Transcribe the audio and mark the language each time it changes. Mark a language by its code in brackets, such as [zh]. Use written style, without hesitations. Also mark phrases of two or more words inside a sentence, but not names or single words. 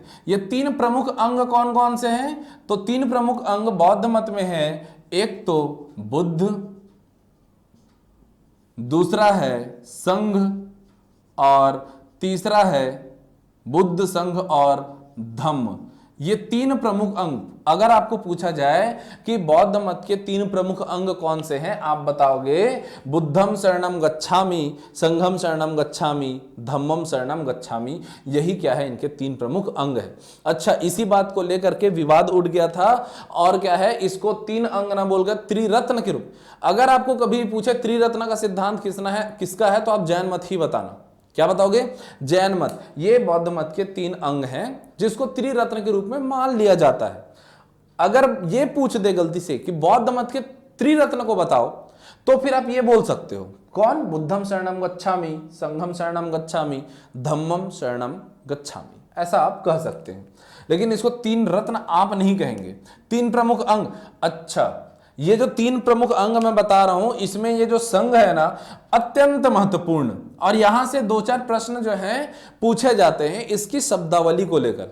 [hi] ये 3 प्रमुख अंग कौन कौन से हैं, तो 3 प्रमुख अंग बौद्ध मत में है, एक तो बुद्ध, दूसरा है संघ, और तीसरा है बुद्ध संघ और धम्म। ये 3 प्रमुख अंग। अगर आपको पूछा जाए कि बौद्ध मत के 3 प्रमुख अंग कौन से हैं, आप बताओगे [pi] बुद्धम शरणम गच्छामि, संघम शरणम गच्छामि, धम्मम शरणम गच्छामि। [hi] यही क्या है, इनके 3 प्रमुख अंग है। अच्छा, इसी बात को लेकर के विवाद उठ गया था, और क्या है, इसको 3 अंग ना बोलकर त्रिरत्न के रूप। अगर आपको कभी पूछे त्रिरत्न का सिद्धांत किसका है, तो आप जैन मत ही बताना। क्या बताओगे, जैन मत। ये बौद्ध मत के 3 अंग हैं जिसको त्रिरत्न के रूप में मान लिया जाता है। अगर ये पूछ दे गलती से कि बौद्ध मत के त्रिरत्न को बताओ, तो फिर आप ये बोल सकते हो, कौन, [pi] बुद्धम शरणम गच्छामि, संघम शरणम गच्छामि, धम्मम शरणम गच्छामि, [hi] ऐसा आप कह सकते हैं। लेकिन इसको 3 रत्न आप नहीं कहेंगे, 3 प्रमुख अंग। अच्छा, ये जो 3 प्रमुख अंग मैं बता रहा हूं, इसमें ये जो संघ है ना, अत्यंत महत्वपूर्ण, और यहां से 2-4 प्रश्न जो हैं पूछे जाते हैं इसकी शब्दावली को लेकर।